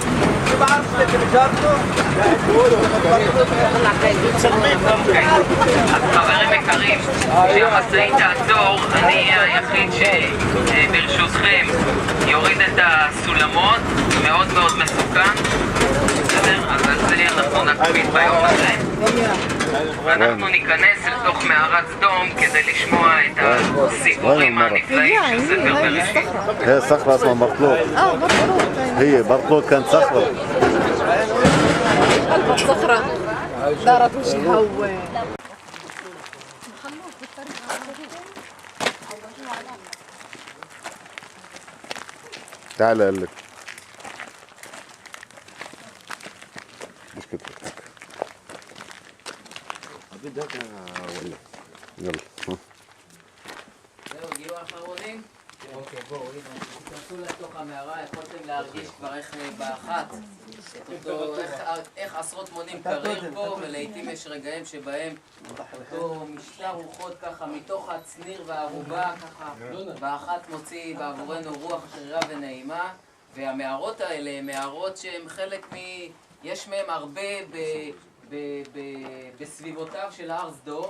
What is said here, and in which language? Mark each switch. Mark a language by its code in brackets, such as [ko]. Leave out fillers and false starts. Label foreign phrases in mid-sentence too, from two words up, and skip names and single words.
[he] חברים יקרים, כשהמשאית תעצור, אני אהיה היחיד שברשותכם יוריד את הסולמות, מאוד מאוד מסוכן. בסדר? אז על זה אנחנו נקפיד ביום הזה. ואנחנו ניכנס לתוך מערת סדום כדי לשמוע את הסיפורים הנפלאים של ספר בראשית. [ar] هي صخرة اسمها مرطلوط. هي مرطلوط كانت صخرة. قلبت صخرة دارت وجهها تعال اقول لك. مش كده. ولا يلا. [he] זהו, הגיעו האחרונים? אוקיי, בואו, תיכנסו לתוך המערה, יכולתם להרגיש כבר איך באחת, איך עשרות מונים קריר פה, ולעיתים יש רגעים שבהם אותו משטר רוחות ככה מתוך הצניר והערובה, ככה באחת מוציא בעבורנו רוח קרירה ונעימה, והמערות האלה הן מערות שהן חלק יש מהם הרבה בסביבותיו של הר סדום.